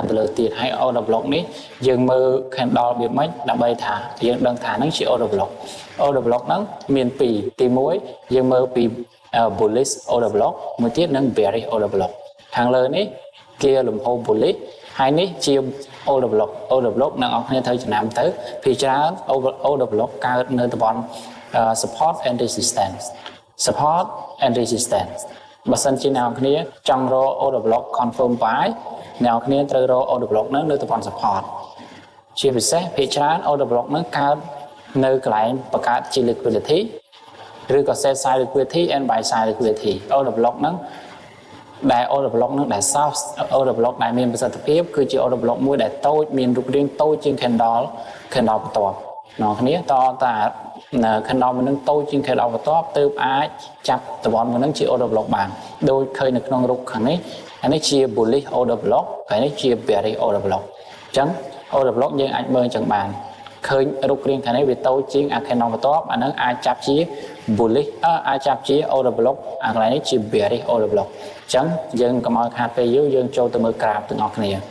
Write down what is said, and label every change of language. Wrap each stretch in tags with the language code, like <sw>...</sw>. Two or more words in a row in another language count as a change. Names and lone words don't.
<km>ទៅលើទៀតហើយ</km> <en>Order Block</en> <km>នេះយើងមើល candle វាមិនដើម្បីថាយើងដឹងថាហ្នឹងជា</km> <en>Order Block Order Block</en> <km>ហ្នឹងមានពីរទី1យើងមើលពី</km> <en>bullish Order Block</en> <km>មួយទៀតនិង</km> <en>bearish Order Block</en> <km>ខាងលើនេះគេលំហូរ bullish ហើយនេះជា</km> <en>Order Block Order Block</en> <km>អ្នកនរគ្នាត្រូវចំណាំទៅ ពីច្រើន</km> <en>Order Block</en> <km>កើតនៅតំបន់</km> <en>support and resistance support and resistance</en> <km>បើសិនជាអ្នកនរគ្នាចង់រក</km> <en>Order Block confirm buy</en> <km>អ្នកនរគ្នាត្រូវរក</km> <en>Order Block</en> <km>នៅតំបន់ support ជាពិសេសភាគច្រើន Order Block នឹងកើតនៅកន្លែងបង្កើតជា liquidity ឬក៏</km> <en>sell side liquidity and buy side liquidity Order Block</en> <km>នឹងដែល</km> <en>Order Block</en> <km>នឹងដែល</km> <en>soft Order Block</en> <km>ដែលមានប្រសិទ្ធភាព គឺជា</km> <en>Order Block</en> <km>មួយដែលតូចមានរូបរាងតូចជាង candle បន្ទាប់អ្នកគ្នាតតា candle មួយនឹងតូចជាង candle បន្ទា ប់ទើបអាចចាប់តំបន់មួយនឹងជា</km> <en>Order Block</en> <km>បានដូចឃើញនៅក្នុងរូបខាងនេះអានេះជា</km> <en>bullish Order Block</en> <km>ហើយនេះជា</km> <en>bearish Order Block</en> <km>អញ្ចឹង</km> <en>Order Block</en> <km>យើងអាចមើលអញ្ចឹងបានឃើញរូបរាងខាងនេះវាតូចជាង candle បន្ទាប់អានឹងអាចចាប់ជា bullish អាចចាប់ជា</km> <en>Order Block</en> <km>អាកន្លែងនេះជា</km> <en>bearish Order Block</en> <km>អញ្ចឹងយើងកុំឲ្យខាតពេលយូរយើងចូលទៅមើលក្រាហ្វទាំងអស់គ្នា</km>